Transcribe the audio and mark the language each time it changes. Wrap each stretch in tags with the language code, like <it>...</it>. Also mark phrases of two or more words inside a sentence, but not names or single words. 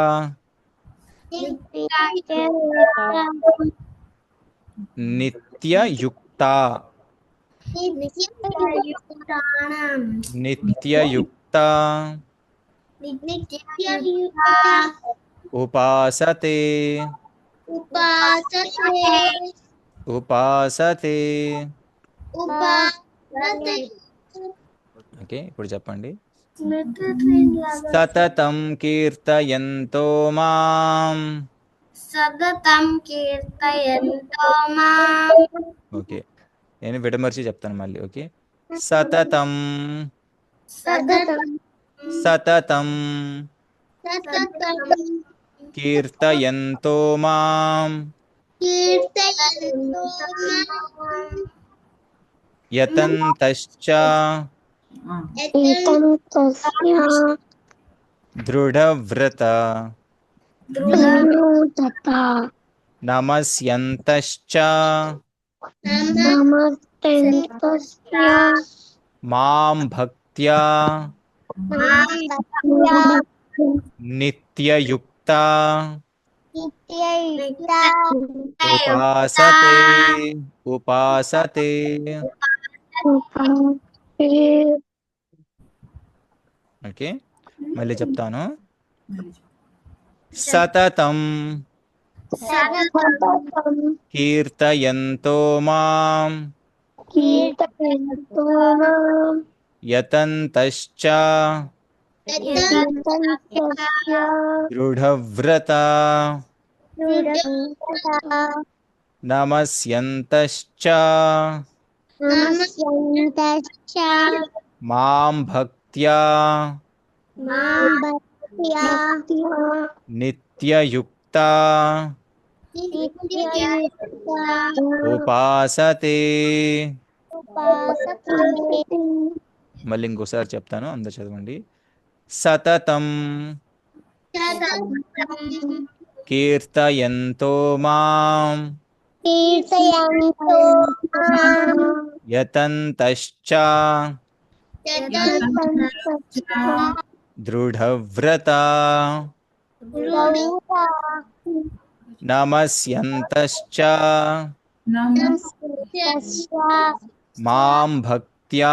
<sa>నిత్యయుక్త నిత్యయుక్త ఉపాసతే ఉపాసతే ఓకే.</sa> <te>ఇప్పుడు చెప్పండి.</te> <sa>సతతం కీర్తయంతో మాం సతతం కీర్తయంతో మాం</sa> <te>ఓకే. నేను విడమర్చి చెప్తాను మళ్ళీ. ఓకే.</te> <sa>సతతం సతతం సతతం సతతం కీర్తయంతో మాం కీర్తయంతో మాం యతంతశ్చ యతం తస్య దృఢవ్రత దృఢవ్రత నమస్యంతశ్చ నమస్తంతస్య మాం భక్త్యా నిత్యయుక్త నిత్యయుక్త ఉపాసతే ఉపాసతే ఓకే. మళ్ళీ చెప్తాను. సతతం సతతం కీర్తయంతో మాం కీర్తయంతో మాం యతంతశ్చ యతంతస్య దృఢవ్రత దృఢవ్రత నమస్యంతశ్చ నమస్యంతశ్చ మాం భక్త్యా మాం భక్త్యా నిత్యయుక్త నిత్యయుక్త ఉపాసతే ఉపాసతే</sa> <te>మళ్ళీ ఇంకోసారి చెప్తాను. అందరు చదవండి.</te> <sa>సతతం కీర్తయంతో మాం కీర్తయంతో మాం యతంతశ్చ యతంతస్య దృఢవ్రత దృఢవ్రత నమస్యంతశ్చ నమస్తస్య మాం భక్త్యా</sa>